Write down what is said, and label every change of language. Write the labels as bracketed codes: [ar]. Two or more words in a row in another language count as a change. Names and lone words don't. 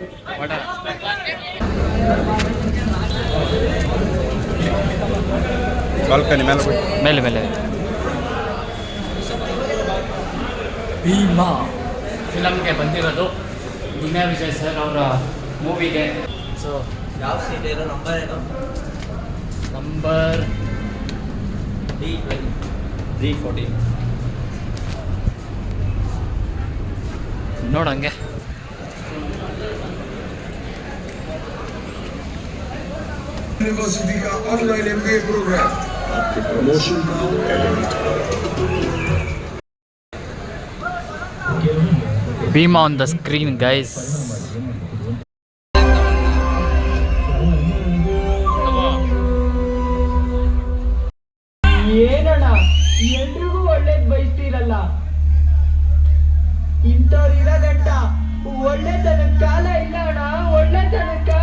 [kn] ಮೇಲೆ ಮೇಲೆ ಭೀಮಾ ಫಿಲಮ್ಗೆ ಬಂದಿರೋದು ದುನಿಯಾ ವಿಜಯ್ ಸರ್ ಅವರ ಮೂವಿಗೆ. ಸೊ ಯಾವ ಸೀಟ್ ಇರೋ ನಂಬರ್ ಏನು? ನಂಬರ್ D14 ನೋಡಂಗೆ. [hi] यूनिवर्सिटी का [en] online MBA program [hi] आपके प्रमोशन का एलिमेंट [en] Bhima on the screen, guys. [kn] ಏನಣ್ಣ ಎಲ್ರಿಗೂ ಒಳ್ಳೇದ್ ಬಯಸ್ತೀರಲ್ಲ, ಇಂಥವ್ರು ಇರೋದಂಟ ಒಳ್ಳೆತನ ಕಾಲ ಇಲ್ಲ ಅಣ್ಣ, ಒಳ್ಳೆತನ ಕಾಲ.